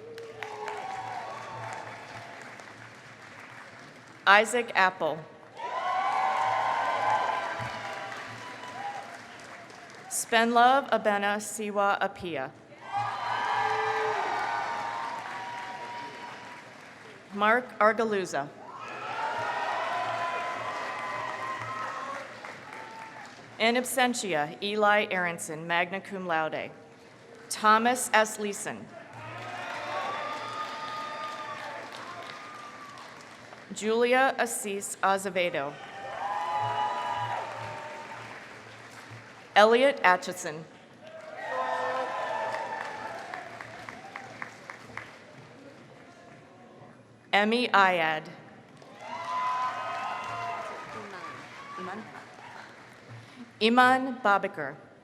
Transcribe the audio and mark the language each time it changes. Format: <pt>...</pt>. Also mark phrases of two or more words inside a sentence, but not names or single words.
<en>Isaac Apple. Spenlove Abena Siwa Apia. Mark Argaluza.</en> <la>In absentia,</la> <en>Eli Aronson,</en> <la>magna cum laude.</la> <en>Thomas S. Leeson. Julia Assis Azevedo. Elliot Atchison. Emmy Ayad. Iman Babakar.</en>